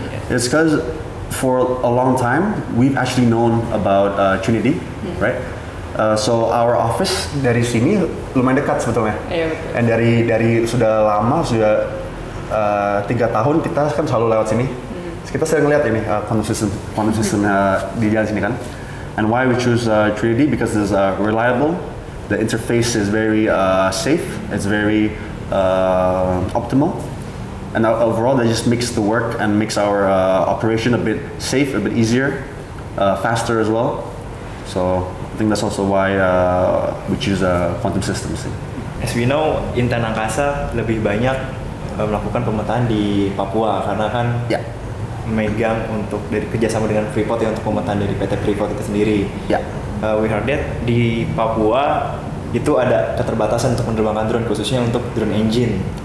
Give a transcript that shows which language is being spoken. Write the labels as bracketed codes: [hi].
[en] It's because for a long time we've actually known about Trinity, right? So our office [id] dari sini lumayan dekat sebetulnya. Iya, betul. Dan dari sudah lama, sudah 3 tahun kita kan selalu lewat sini. Kita sering lihat ini quantum system di jalan sini kan. [en] And why we choose Trinity? Because it's reliable, the interface is very safe, it's very optimal, and overall that just makes the work and makes our operation a bit safe, a bit easier, faster as well. So I think that's also why we choose quantum systems. As we know, [id] Intan Angkasa lebih banyak melakukan pemetaan di Papua karena kan Ya, megang untuk dari kerjasama dengan Freeport ya untuk pemetaan dari PT Freeport itu sendiri. ya. [en] We heard that [id] di Papua itu ada keterbatasan untuk menerbangkan drone khususnya untuk drone engine.